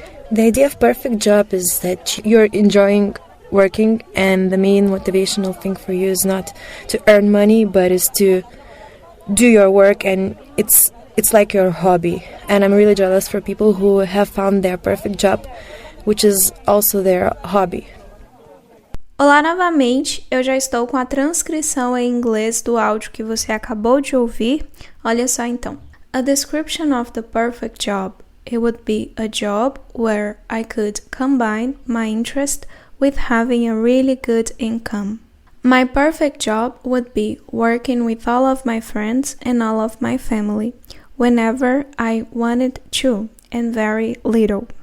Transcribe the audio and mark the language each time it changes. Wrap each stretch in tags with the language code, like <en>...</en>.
<en>The idea of perfect job is that you're enjoying working and the main motivational thing for you is not to earn money but is to do your work, and it's like your hobby. And I'm really jealous for people who have found their perfect job, which is also their hobby.</en> <pt>Olá novamente, eu já estou com a transcrição em inglês do áudio que você acabou de ouvir. Olha só então.</pt> <en>A description of the perfect job. It would be a job where I could combine my interest with having a really good income. My perfect job would be working with all of my friends and all of my family, whenever I wanted to, and very little.</en>